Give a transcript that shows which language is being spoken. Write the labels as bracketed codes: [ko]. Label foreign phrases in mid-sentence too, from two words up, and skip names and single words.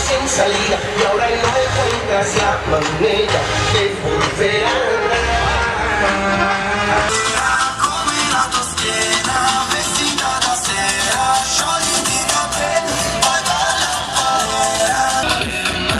[es] salida y ahora no encuentras la manera de volver a [it] come la tua schiena vestita da sera, sciogliti i capelli, poi balla un po'.